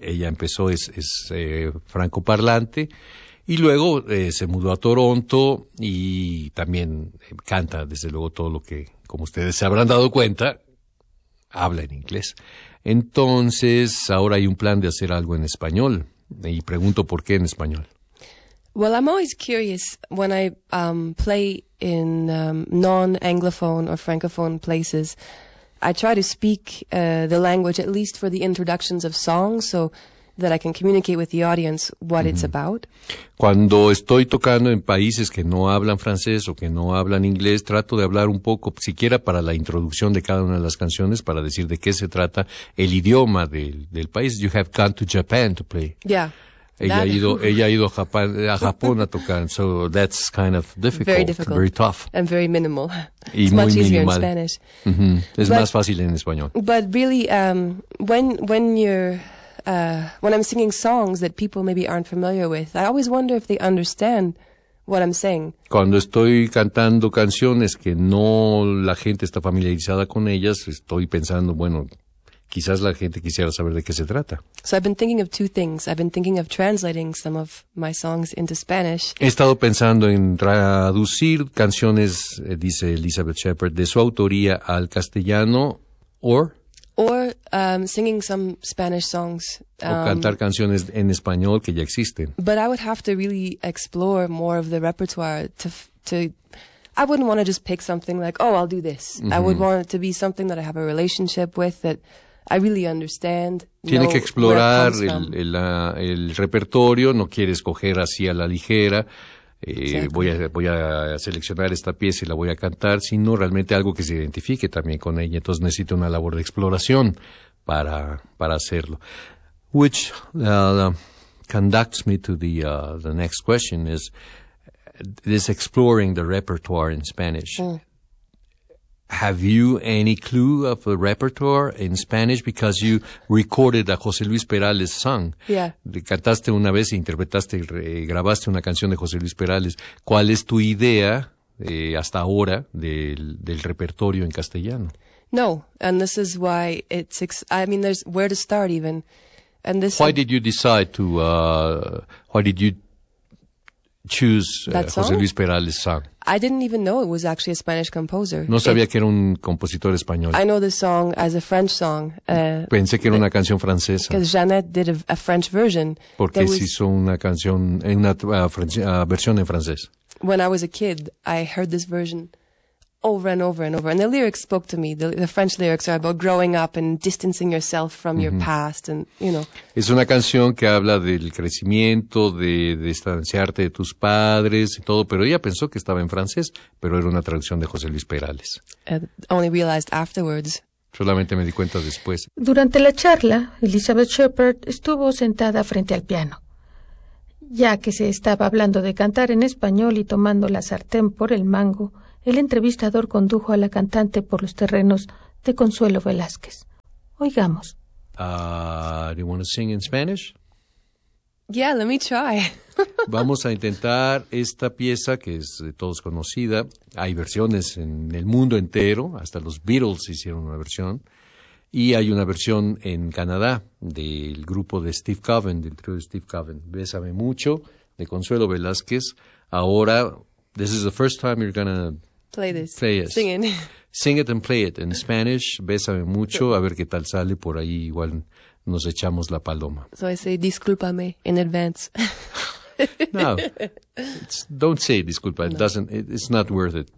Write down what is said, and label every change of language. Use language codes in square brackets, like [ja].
[es] Ella empezó, es francoparlante, y luego se mudó a Toronto, y también canta, desde luego, todo lo que, como ustedes se habrán dado cuenta, habla en inglés. Entonces, ahora hay un plan de hacer algo en español, y pregunto por qué en español. [en] Well, I'm always curious when I play in non-anglophone or francophone places. I try to speak the language at least for the introductions of songs so that I can communicate with the audience what it's about. [es] Cuando estoy tocando en países que no hablan francés o que no hablan inglés, trato de hablar un poco, siquiera para la introducción de cada una de las canciones, para decir de qué se trata el idioma del país. [en] You have gone to Japan to play. Yeah. [es] Ella ha ido a Japón a tocar. [en] So that's kind of difficult. Very difficult. Very tough. And very minimal. [es] Y [en] it's [es] muy [en] much easier minimal. In Spanish. [es] Mm-hmm. Es más fácil en español. [en] But really, when I'm singing songs that people maybe aren't familiar with, I always wonder if they understand what I'm saying. [es] Cuando estoy cantando canciones que no la gente está familiarizada con ellas, estoy pensando, bueno, quizás la gente quisiera saber de qué se trata. [en] So I've been thinking of two things. I've been thinking of translating some of my songs into Spanish. [es] He estado pensando en traducir canciones, dice Elizabeth Shepherd, de su autoría al castellano, [en] Or singing some Spanish songs. [es] O cantar canciones en español que ya existen. [en] But I would have to really explore more of the repertoire to I wouldn't want to just pick something like, oh, I'll do this. Mm-hmm. I would want it to be something that I have a relationship with that I really understand. [es] Tiene que explorar el repertorio, no quiere escoger así a la ligera. Voy a seleccionar esta pieza y la voy a cantar, sino realmente algo que se identifique también con ella. Entonces necesita una labor de exploración para hacerlo. [en] Which conducts me to the next question is this exploring the repertoire in Spanish. Have you any clue of the repertoire in Spanish? Because you recorded a José Luis Perales song. Yeah. [es] Cantaste una vez e interpretaste y grabaste una canción de José Luis Perales. ¿Cuál es tu idea hasta ahora del repertorio en castellano? [en] No, and this is why it's... there's where to start even. And this. Why did you decide to... why did you choose José Luis Perales song? I didn't even know it was actually a Spanish composer. [es] No sabía que era un compositor español. [en] I know the song as a French song. [es] Pensé que era una canción francesa. [en] Because Jeanette did a French version. [es] Porque se hizo una canción, versión en francés. [en] When I was a kid, I heard this version over and over and over. And the lyrics spoke to me. The French lyrics are about growing up and distancing yourself from your past. And, you know. [es] Es una canción que habla del crecimiento, de distanciarte de tus padres y todo. Pero ella pensó que estaba en francés, pero era una traducción de José Luis Perales. [en] Only realized afterwards. [es] Solamente me di cuenta después. Durante la charla, Elizabeth Shepherd estuvo sentada frente al piano. Ya que se estaba hablando de cantar en español y tomando la sartén por el mango, el entrevistador condujo a la cantante por los terrenos de Consuelo Velázquez. Oigamos. [en] Do you want to sing in Spanish? Yeah, let me try. [es] Vamos a intentar esta pieza que es de todos conocida. Hay versiones en el mundo entero, hasta los Beatles hicieron una versión. Y hay una versión en Canadá del grupo de Steve Coven, del trío de Steve Coven. Bésame mucho, de Consuelo Velázquez. [en] Ahora, this is the first time you're going to play this. Play it. Sing it. Sing it and play it in Spanish. Bésame mucho, [es] a ver qué tal sale. Por ahí igual nos echamos la paloma. [en] So I say, discúlpame in advance. No, it's, don't say disculpa. It no. Doesn't. It's not worth it.